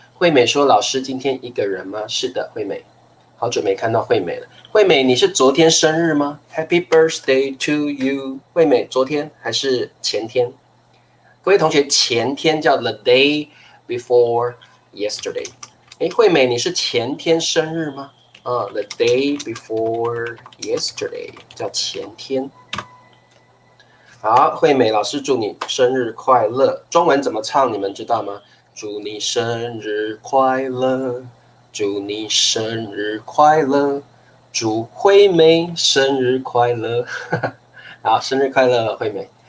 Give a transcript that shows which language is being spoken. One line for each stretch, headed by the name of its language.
Chinese: 惠美说：“老师今天一个人吗？” 是的，惠美，好久没看到惠美了。惠美，你是昨天生日吗 ？
English: Happy birthday to you，
Chinese: 惠美，昨天还是前天？各位同学，前天叫
English: the day before yesterday。
Chinese: 惠美，你是前天生日吗？
English: The day before yesterday
Chinese: 叫前天。好，惠美老师祝你生日快乐。中文怎么唱？你们知道吗？祝你生日快乐，祝你生日快乐，祝惠美生日快乐。好，生日快乐，惠美。